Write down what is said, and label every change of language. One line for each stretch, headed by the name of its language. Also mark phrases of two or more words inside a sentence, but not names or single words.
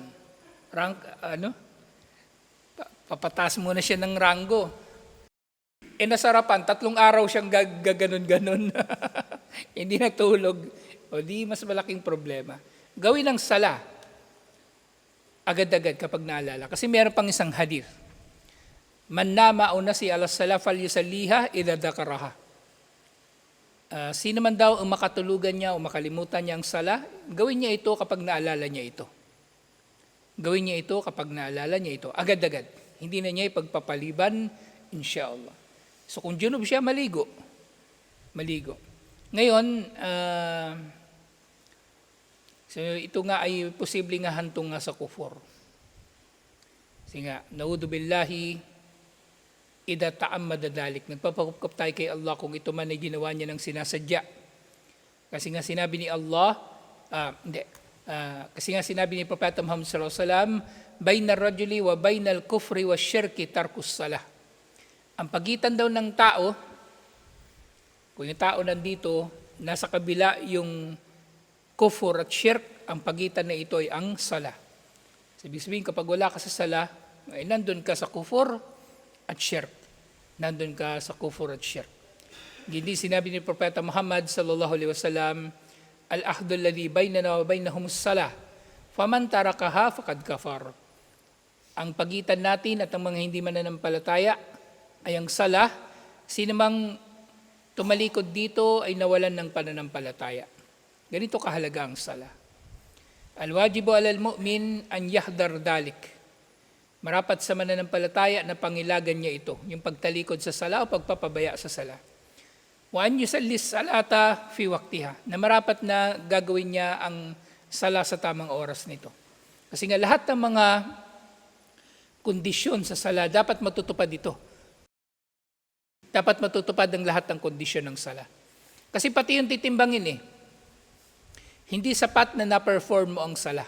Filipino: Rank, papataas muna siya ng ranggo. Nasarapan, 3 araw siyang gaganon-ganon. Hindi natulog. O di mas malaking problema. Gawin ang sala agad-agad kapag naalala. Kasi meron pang isang hadith.
Arabic: من نام أو نسي عن صلاة فليصلها إذا ذكرها.
Filipino: Sino man daw ang makatulugan niya o makalimutan niya ang sala, gawin niya ito kapag naalala niya ito. Gawin niya ito kapag naalala niya ito. Agad-agad. Hindi na niya ipagpapaliban, insyaAllah. So kung junub siya, maligo. Maligo. Ngayon, so ito nga ay posibleng nga hantong nga sa kufur. Kasi nga,
Arabic: نعوذ بالله، إذا تعمد ذلك.
Filipino: Nagpapakupkap tayo kay Allah kung ito man ay ginawa niya ng sinasadya. Kasi nga sinabi ni Allah, kasi nga sinabi ni Propeta Muhammad
Arabic: صلى الله عليه وسلم, بين الرجل وبين الكفر والشرك ترك الصلاة.
Filipino: Ang pagitan daw ng tao, kung yung tao nandito, nasa kabila yung kufur at syirk, ang pagitan na ito ay ang salah. Sabihin kapag wala ka sa salah, ay nandun ka sa kufur at syirk. Nandun ka sa kufur at syirk. Hindi sinabi ni Propeta Muhammad
Arabic: صلى الله عليه وسلم، العهد الذي بيننا وبينهم الصلاة، فمن تركها فقد كفر.
Filipino: Ang pagitan natin at ang mga hindi mananampalataya ay ang salah. Sino mang tumalikod dito ay nawalan ng pananampalataya. Ganito kahalaga ang salah.
Arabic: الواجب على المؤمن أن يحذر ذلك.
Filipino: Marapat sa mananampalataya na pangilagan niya ito, yung pagtalikod sa sala o pagpapabaya sa sala.
Arabic: وأن يصلي الصلاة في وقتها,
Filipino: na marapat na gagawin niya ang sala sa tamang oras nito. Kasi nga lahat ng mga kondisyon sa sala dapat matutupad ito. Dapat matutupad ang lahat ng kondisyon ng sala. Kasi pati yung titimbangin hindi sapat na na-perform mo ang sala.